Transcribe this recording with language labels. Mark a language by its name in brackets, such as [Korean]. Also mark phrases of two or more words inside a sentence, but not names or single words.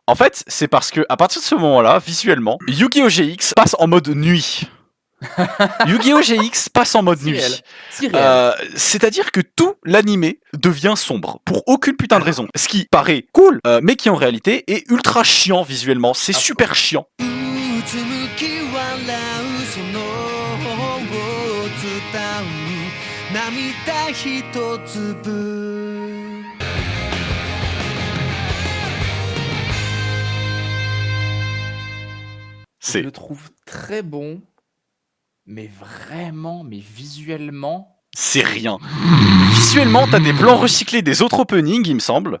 [French] En fait, c'est parce que à partir de ce moment-là, visuellement, Yu-Gi-Oh! GX passe en mode nuit. Yu-Gi-Oh! GX passe en mode Si nuit. réel. Si réel. C'est-à-dire que tout l'animé devient sombre pour aucune putain de raison. Ce qui paraît cool, mais qui en réalité est ultra chiant visuellement. C'est super chiant. [Japanese] うつむき笑うその頬を伝う涙ひと粒 [French] Je C'est le trouve très bon, mais vraiment, mais visuellement. c'est rien. Visuellement, t'as des plans recyclés des autres openings, il me semble.